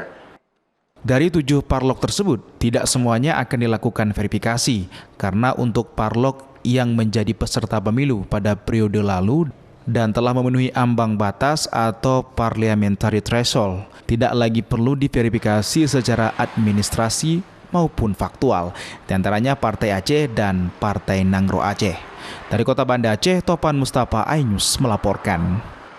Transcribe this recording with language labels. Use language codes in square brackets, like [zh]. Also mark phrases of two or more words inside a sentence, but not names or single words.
[id] Dari 7 Parlok tersebut, tidak semuanya akan dilakukan verifikasi, karena untuk Parlok yang menjadi peserta pemilu pada periode lalu dan telah memenuhi ambang batas atau [en] parliamentary threshold, [id] tidak lagi perlu diverifikasi secara administrasi maupun faktual, di antaranya Partai Aceh dan Partai Nanggro Aceh. Dari Kota Banda Aceh, Topan Mustafa, iNews melaporkan.